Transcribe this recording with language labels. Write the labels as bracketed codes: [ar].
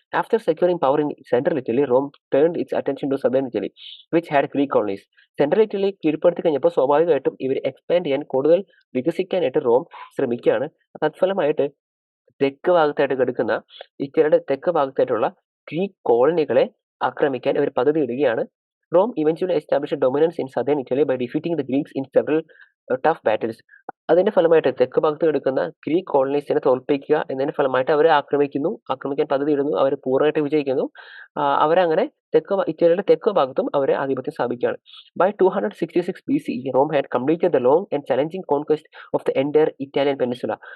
[en] After securing power in central Italy, Rome turned its attention to southern Italy which had Greek colonies. [ml] Central Italy കീഴ്പ്പെടുത്തി കഴിഞ്ഞപ്പോൾ സ്വാഭാവികമായിട്ടും ഇവർ expand ചെയ്യാൻ, കൂടുതൽ വികസിക്കാനായിട്ട് Rome ശ്രമിക്കുകയാണ്. തത്ഫലമായിട്ട് തെക്ക് ഭാഗത്തായിട്ട് കിടക്കുന്ന ഇറ്റലിയുടെ തെക്ക് ഭാഗത്തായിട്ടുള്ള ഗ്രീക്ക് കോളനികളെ ആക്രമിക്കാൻ ഇവർ പദ്ധതി ഇടുകയാണ്. [en] Rome eventually established a dominance in southern Italy by defeating the Greeks in several tough battles. [ml] അതിന്റെ ഫലമായിട്ട് തെക്ക് ഭാഗത്ത് കിടക്കുന്ന ഗ്രീക്ക് കോളനീസിനെ തോൽപ്പിക്കുക എന്നതിന്റെ ഫലമായിട്ട് അവരെ ആക്രമിക്കാൻ പദ്ധതി ഇടുന്നു. അവർ പൂർണ്ണമായിട്ട് വിജയിക്കുന്നു. അവരങ്ങനെ ഇറ്റലിയുടെ തെക്ക് ഭാഗത്തും അവരെ ആധിപത്യം സ്ഥാപിക്കുകയാണ്. [en] By 266 BCE, Rome had completed the long and challenging conquest of the entire Italian peninsula.